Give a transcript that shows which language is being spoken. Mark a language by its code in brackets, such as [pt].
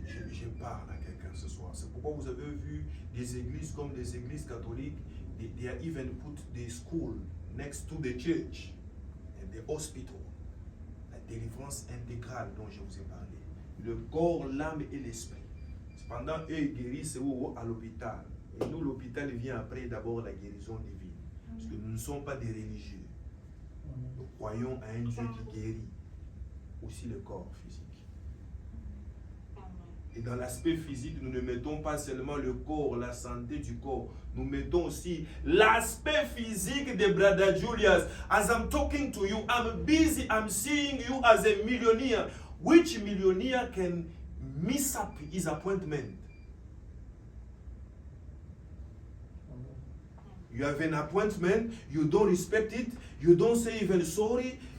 [fr] Je parle à quelqu'un ce soir. C'est pourquoi vous avez vu des églises comme des églises catholiques. [en] They are even put the school next to the church and the hospital. [fr] La délivrance intégrale dont je vous ai parlé. Le corps, l'âme et l'esprit. Cependant, eux, ils guérissent à l'hôpital. Et nous, l'hôpital vient après d'abord la guérison divine. Parce que nous ne sommes pas des religieux. Nous croyons à un Dieu qui guérit aussi le corps physique. Et dans l'aspect physique, nous ne mettons pas seulement le corps, la santé du corps. Nous mettons aussi l'aspect physique de Brother Julius. [en] As I'm talking to you, I'm busy, I'm seeing you as a millionaire. Which millionaire can miss up his appointment? You have an appointment, you don't respect it, you don't say even sorry.